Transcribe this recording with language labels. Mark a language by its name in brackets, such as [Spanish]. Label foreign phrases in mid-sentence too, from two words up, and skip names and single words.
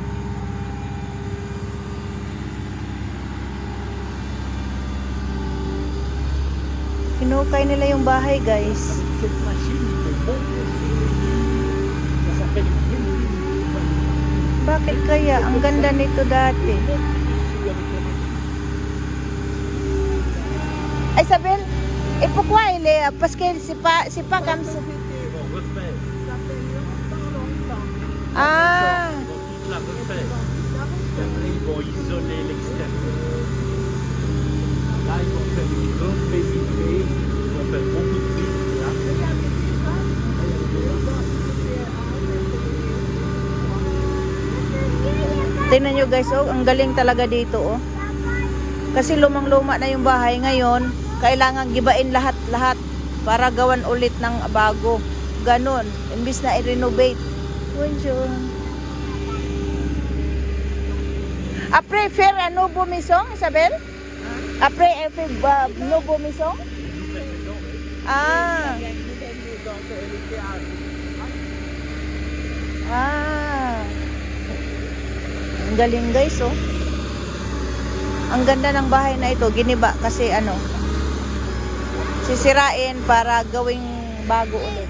[Filipino] Hinukay nila yung bahay, guys. Bakit kaya? Ang ganda nito dati. Ay, Isabel, [French] et pourquoi il est... Parce que c'est pas comme ça. Ah. La refaire. Après, ils vont isoler l'extérieur. Là, ils vont faire une grande baie vitrée. Ils vont faire beaucoup de vitres là. [Filipino] Tingnan nyo guys, oh, ang galing talaga dito, oh. Kasi lumang-luma na yung bahay ngayon, kailangan gibain lahat-lahat para gawan ulit ng bago. Ganon, imbis na i-renovate. [French] Bonjour. Après faire un nouveau maison, Isabel? Après faire nouveau maison? Ah. Ah. [Filipino] Ang galing guys, oh. Ang ganda ng bahay na ito, giniba kasi ano, sisirain para gawing bago ulit.